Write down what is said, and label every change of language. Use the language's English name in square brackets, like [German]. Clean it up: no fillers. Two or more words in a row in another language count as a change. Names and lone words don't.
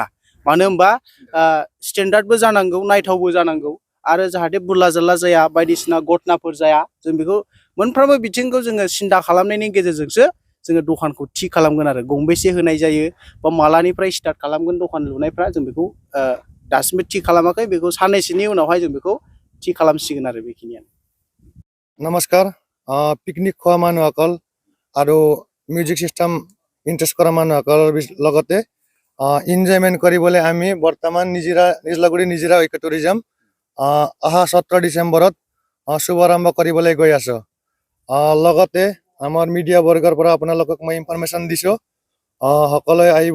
[Bodo] मानो होनबा स्टेन्डार्डबो जानांगौ, नायथावबो जानांगौ आरो जाहाथे बुरला जारला जाया, बायदिसिना घटनाफोर जाया, जों बेखौ मोनफ्रोमबो बिथिंखौ जोङो सिन्था खालामनायनि गेजेरजोंसो जोङो दखानखौ थि खालामगोन आरो गंबेसे होनाय जायो बा मालानिफ्राय स्टार्ट खालामगोन दखान लुनायफ्रा जों बेखौ दासिमबो थि खालामाखै। बेखौ साननैसोनि उनावहाय जों बेखौ थि खालामसिगोन आरो बेखिनियानो। [Assamese] नमस्कार, पिकनिक खোৱা মানুহসকল আৰু [English] music system interest [Assamese] কৰা মানুহসকলৰ লগতে ইনজয়মেণ্ট কৰিবলৈ আমি বৰ্তমান নিজলাগুৰি নিজৰা [English] eco tourism [Assamese] অহা 17 ডিচেম্বৰত শুভাৰম্ভ কৰিবলৈ গৈ আছোঁ। লগতে আমাৰ মিডিয়া বৰ্গৰ পৰা আপোনালোকক মই ইনফৰমেশ্যন দিছোঁ, সকলোৱে আহিব।